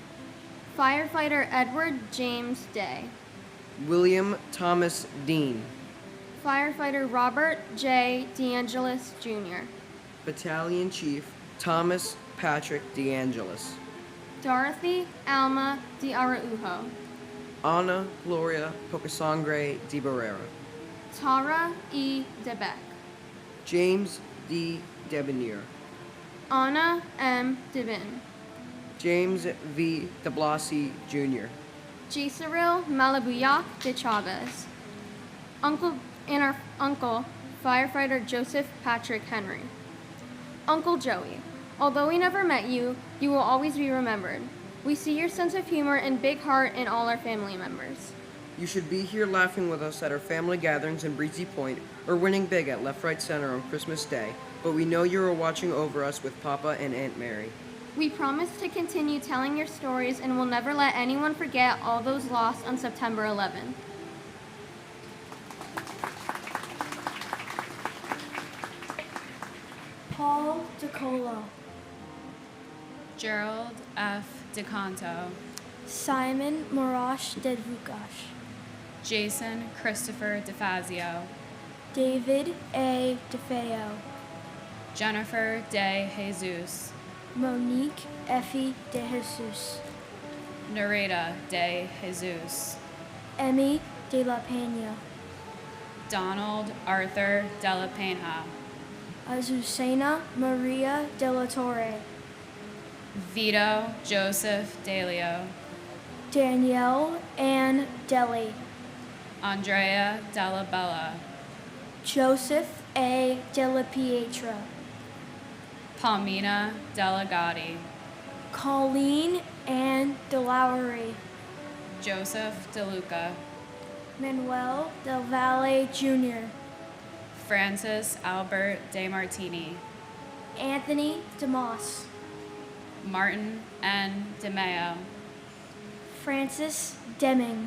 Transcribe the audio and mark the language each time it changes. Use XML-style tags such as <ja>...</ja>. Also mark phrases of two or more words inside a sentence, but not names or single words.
<en>Firefighter Edward James Day. William Thomas Dean. Firefighter Robert J. DeAngelis Jr. Battalion Chief Thomas Patrick DeAngelis. Dorothy Alma de Araujo. Ana Gloria Pocasangre de Barrera. Tara E. DeBeck. James D. Debonair. Anna M. Devin. James V. de Blasi Jr. Gisaril Malabuyak de Chavez. Uncle Firefighter Joseph Patrick Henry. Uncle Joey, although we never met you, you will always be remembered. We see your sense of humor and big heart in all our family members. You should be here laughing with us at our family gatherings in Breezy Point or winning big at Left Right Center on Christmas Day, but we know you are watching over us with Papa and Aunt Mary. We promise to continue telling your stories and will never let anyone forget all those lost on September 11th. Paul DeColo. Gerald F. DeCanto. Simon Morash Dedvukash. Jason Christopher DeFazio. David A. DeFeo. Jennifer De Jesus. Monique Effie De Jesus. Nareda De Jesus. Emmy De La Pena. Donald Arthur De La Pena. Azucena Maria De La Torre. Vito Joseph Delio. Danielle Ann Deli. Andrea Della Bella. Joseph A. Della Pietra. Palmina Delegati. Colleen Ann DeLowery. Joseph DeLuca. Manuel Del Valle Jr. Francis Albert De Martini. Anthony DeMoss. Martin N. DeMeo. Francis Deming.</en>